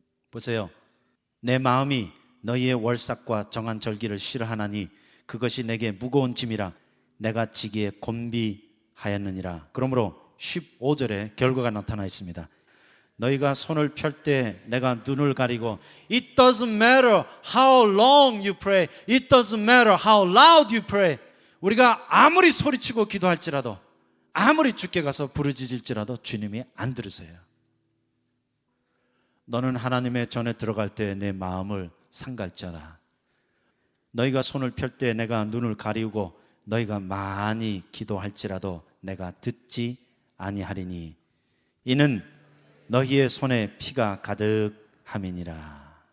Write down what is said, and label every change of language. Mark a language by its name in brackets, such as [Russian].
[Korean] 보세요. 내 마음이 너희의 월삭과 정한 절기를 싫어하나니 그것이 내게 무거운 짐이라 내가 지기에 곤비하였느니라. 그러므로 15절에 결과가 나타나 있습니다. 너희가 손을 펼 때 내가 눈을 가리고 It doesn't matter how long you pray. [English] It doesn't matter how loud you pray. [Korean] 우리가 아무리 소리치고 기도할지라도 아무리 주께 가서 부르짖을지라도 주님이 안 들으세요. 너는 하나님의 전에 들어갈 때 내 마음을 상갈자라. 너희가 손을 펼 때 내가 눈을 가리우고 너희가 많이 기도할지라도 내가 듣지 아니하리니 이는 너희의 손에 피가 가득함이니라.